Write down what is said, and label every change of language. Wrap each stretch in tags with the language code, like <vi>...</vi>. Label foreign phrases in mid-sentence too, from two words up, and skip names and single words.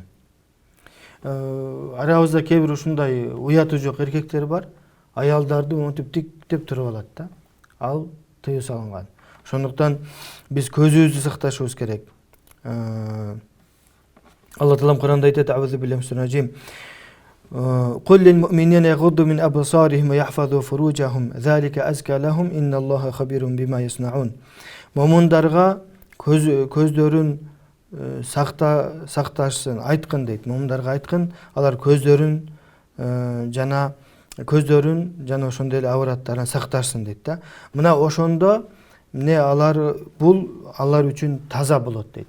<ky>Арабызда кээ бир ушундай уяты жок эркектер бар, аялдарды монтип тиктеп туруп алат да. Ал тыюу салынган. Ошондуктан биз көзүбүздү сакташыбыз керек. Алла Таалам Кур'анда айтат:</ky> <ar>"أعوذ بالله من الرجيم. قل للمؤمنين يغضوا من أبصارهم ويحفظوا فروجهم ذلك أزكى لهم إن الله خبير بما يصنعون."</ar> <ky>Момундарга көздөрүн сакташсын, айткын дейт. Момундарга айткын, алар көздөрүн жана ошондой эле авраттарын сакташсын дейт да. Мына ошондо бул алар үчүн таза болот дейт.</ky>